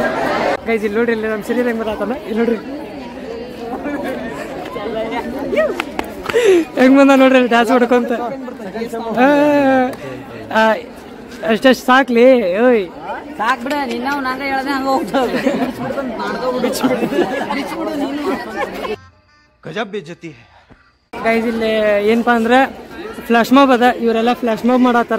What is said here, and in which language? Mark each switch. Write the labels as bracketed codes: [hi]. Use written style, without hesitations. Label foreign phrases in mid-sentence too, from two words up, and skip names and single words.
[kn] ಗೈಸ್ ಇಲ್ಲಿ ನೋಡ್ರಿ, ಇಲ್ಲಿ ನಮ್ಮ ಸರಿ ಹೆಂಗೆ ಬರತ್ತಾನ ಇಲ್ಲಿ ನೋಡ್ರಿ ಹೆಂಗ್ ಬಂದ ನೋಡ್ರಿ ಡ್ಯಾನ್ಸ್ ಹೊಡ್ಕೊಂತ. ಅಷ್ಟಷ್ಟು ಸಾಕ್ಲಿ. ಓಯ್ ಸಾಕ್ ಬಿಡ, ನಿನ್ನ ನಂಗೆ ಹೇಳ್ದೆ ಹಂಗ ಹೋಗ್ತಾವೆ. [hi] गजब बेइज्जती है. [kn] ಗೈಸ್ ಇಲ್ಲಿ ಏನಪ್ಪಾ ಅಂದ್ರೆ [en] flash mob [kn] ಅದ. ಇವರೆಲ್ಲ [en] flash mob [kn] ಮಾಡತ್ತಾರ.